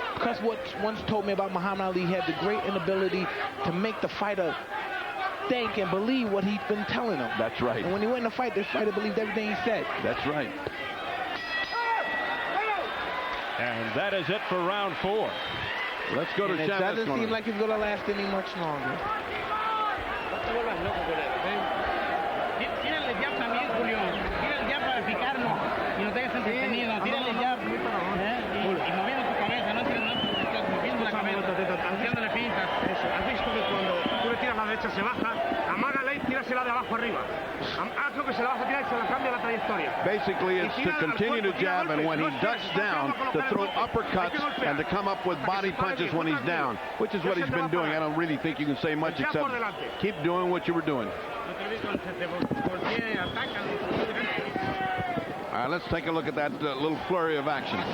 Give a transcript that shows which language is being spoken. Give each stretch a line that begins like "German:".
English: Because what once told me about Muhammad Ali, he had the great inability to make the fighter think and believe what he's been telling him. That's right. And when he went in the fight, the fighter believed everything he said. That's right. And that is it for round 4. Let's go to Chávez. It doesn't seem like it's going to last any much longer.
Spanish: Tírale ya también, Julio. Tírale ya para picarnos. Y nos dejes entretenidos. Tírale ya. Y moviendo tu cabeza. No moviendo la cabeza. Haciéndole pintas. Eso. Has visto que cuando tú le tiras la derecha se baja, amágala y tírasela de abajo arriba. Haz lo que se la vas a tirar y se la cambia la trayectoria.
English: Basically, it's to continue to jab, and when he ducks down, to throw uppercuts and to come up with body punches when he's down, which is what he's been doing. I don't really think you can say much except keep doing what you were doing. All right, let's take a look at that little flurry of action.